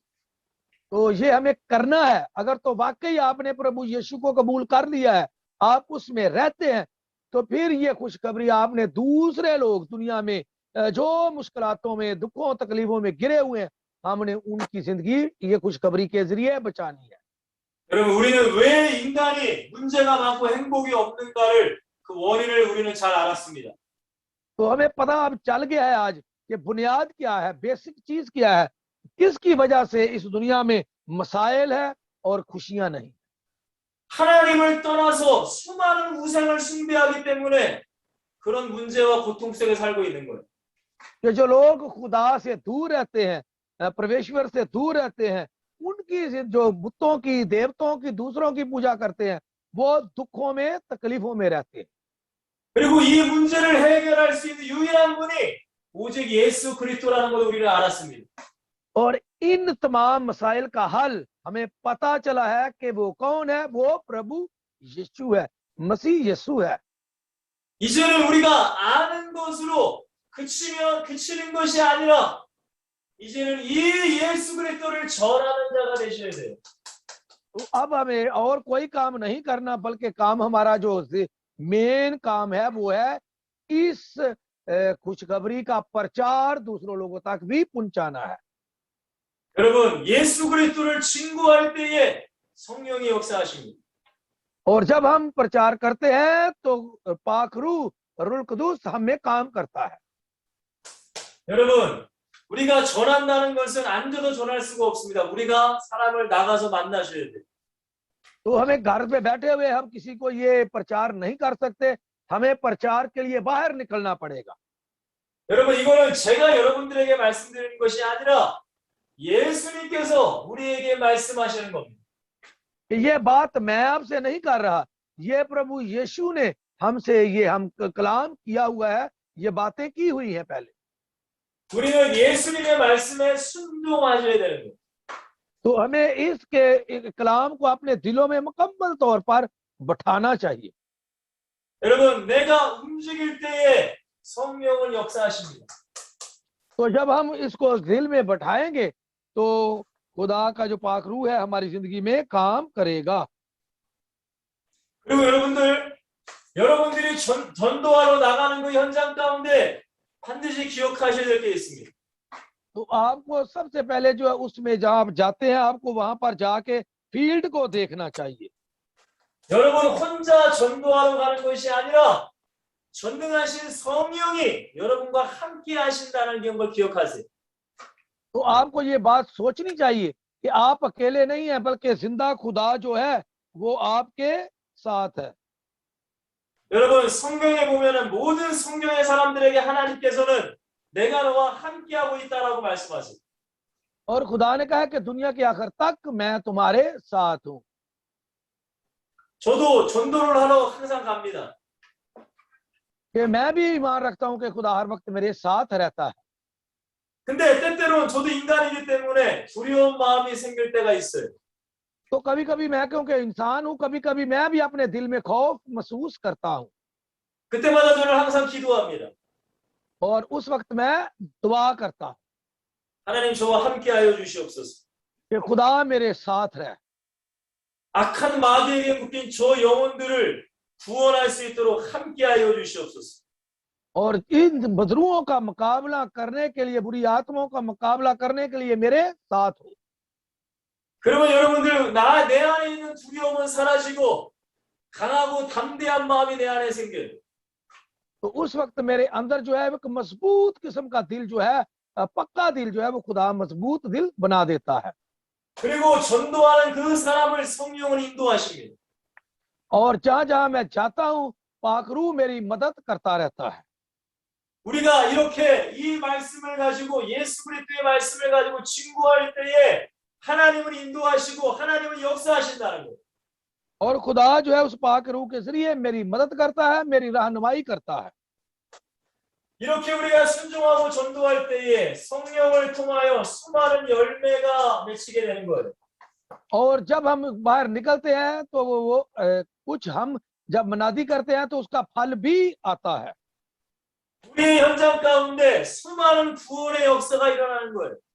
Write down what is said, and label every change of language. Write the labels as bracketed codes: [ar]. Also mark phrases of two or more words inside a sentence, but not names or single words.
[hi] तो ये हमें करना है। अगर तो वाकई आपने प्रभु यीशु को कबूल कर लिया है, आप उसमें रहते हैं, तो फिर ये खुशखबरी आपने दूसरे लोग दुनिया में जो मुश्किलातों में, दुखों तकलीफों में गिरे हुए हैं, हमने उनकी जिंदगी ये खुशखबरी के जरिए बचानी है। [ko] 여러분 우리는 왜 인간이 문제가 많고 행복이 없는가를 그 원인을 우리는 잘 알았습니다. [hi] तो हमें पता अब चल गया है आज कि बुनियाद क्या है, बेसिक चीज क्या है, किसकी वजह से इस दुनिया में मसाइल है और खुशियां नहीं। [ko] 하나님을 떠나서 수많은 우상을 숭배하기 때문에 그런 문제와 고통 속에 살고 있는 거예요. [hi] कि जो लोग खुदा से दूर रहते हैं, परमेश्वर से दूर रहते हैं, उनकी जो बुतों की, देवताओं की, दूसरों की पूजा करते हैं, वो दुखों में, तकलीफों में रहते हैं। [ko] 그리고 이 문제를 해결할 수 있는 유일한 분이 오직 예수 그리스도라는 걸 우리는 알았습니다. [hi] और इन तमाम मसाइल का हल हमें पता चला है कि वो कौन है, वो प्रभु यीशु है, मसीह यीशु है। [ko] 이제는 우리가 아는 것으로 그치는 것이 아니라 이제는 이 예수 그리스도를 전하는 자가 되셔야 돼요. [hi] तो अब हमें और कोई काम नहीं करना, बल्कि काम हमारा जो मेन काम है वो है इस खुशखबरी का प्रचार दूसरों लोगों तक भी पहुंचाना है। [ko] 여러분, 예수 그리스도를 증거할 때에 성령이 역사하십니다. [hi] और जब हम प्रचार करते हैं तो पाक रूह, रुल कुदूस हमें काम करता है। [ko] 여러분, 우리가 전한다는 것은 앉아도 전할 수가 없습니다. 우리가 사람을 나가서 만나셔야 돼요. [hi] तो हमें घर पे बैठे हुए हम किसी को ये प्रचार नहीं कर सकते, हमें प्रचार के लिए बाहर निकलना पड़ेगा। [ko] 여러분, 이거는 제가 여러분들에게 말씀드리는 것이 아니라 예수님께서 우리에게 말씀하시는 겁니다. [hi] ये बात मैं आपसे नहीं कर रहा, ये प्रभु यीशु ने हमसे ये हम कलाम किया हुआ है, ये बातें की हुई हैं पहले। [ko] 우리는 예수님의 말씀에 순종하셔야 되는 거예요. [hi] तो हमें इसके कलाम को अपने दिलों में मुकम्मल तौर पर बैठाना चाहिए। [ko] 여러분, 내가 움직일 때에 성령은 역사하십니다. [hi] तो जब हम इसको दिल में बैठाएंगे तो खुदा का जो पाक रूह है हमारी जिंदगी में काम करेगा। [ko] 그리고 여러분들이 전도하러 나가는 그 현장 가운데 반드시 기억하셔야 될 게 있습니다. [hi] तो आपको सबसे पहले जो है उसमें जहाँ आप जाते हैं, आपको वहां पर जाके फील्ड को देखना चाहिए। [ko] 여러분 혼자 전도하러 가는 것이 아니라 전능하신 성령이 여러분과 함께 하신다는 걸 기억하세요. [hi] तो आपको ये बात सोचनी चाहिए कि आप अकेले नहीं हैं, बल्कि जिंदा खुदा जो है वो आपके साथ है। [ko] 여러분 성경에 보면은 모든 성경의 사람들에게 하나님께서는 내가 너와 함께하고 있다라고 말씀하세요. [hi] और खुदा ने कहा कि दुनिया के आखिर तक मैं तुम्हारे साथ हूँ। [ko] 저도 전도를 하러 항상 갑니다. [hi] कि मैं भी ईमान रखता हूँ कि खुदा हर वक्त मेरे साथ रहता है। [ko] 근데 때때로는 저도 인간이기 때문에 두려운 마음이 생길 때가 있어요. [hi] तो कभी कभी मैं, क्योंकि इंसान हूँ, कभी कभी मैं भी अपने दिल में खौफ महसूस करता हूँ। [ko] 그때마다 저는 항상 기도합니다. [hi] और उस वक्त मैं दुआ करता हूँ [ko] 하나님 저와 함께하여 주시옵소서. [hi] कि खुदा मेरे साथ रहे। [ko] 악한 마귀에게 묶인 저 영혼들을 구원할 수 있도록 함께하여 주시옵소서. [hi] और इन बदरुओं का मुकाबला करने के लिए, बुरी आत्माओं का मुकाबला करने के लिए मेरे साथ हो। [ko] 그러면 여러분들 내 안에 있는 두려움은 사라지고 강하고 담대한 마음이 내 안에 생겨요. [hi] तो उस वक्त मेरे अंदर जो है एक मजबूत किस्म का दिल जो है, पक्का दिल जो है, वो खुदा मजबूत दिल बना देता है। [ko] 그리고 전도하는 그 사람을 성령은 인도하십니다. [hi] और जहां जहां मैं जाता हूँ पाक रूह मेरी मदद करता रहता है। [ko] 우리가 이렇게 이 말씀을 가지고 예수 그리스도의 말씀을 가지고 증거할 때에 하나님은 인도하시고 하나님은 역사하신다는 거예요. [hi] और खुदा जो है उस पाक रूह के जरिए मेरी मदद करता है, मेरी रहनुमाई करता है। [ko] 이렇게 우리가 순종하고 전도할 때에 성령을 통하여 수많은 열매가 맺히게 되는 거예요. [hi] और जब हम बाहर निकलते हैं तो वो कुछ हम जब मनादी करते हैं तो उसका फल भी आता है। [ko] 우리의 현장 가운데 수많은 구원의 역사가 일어나는 거예요.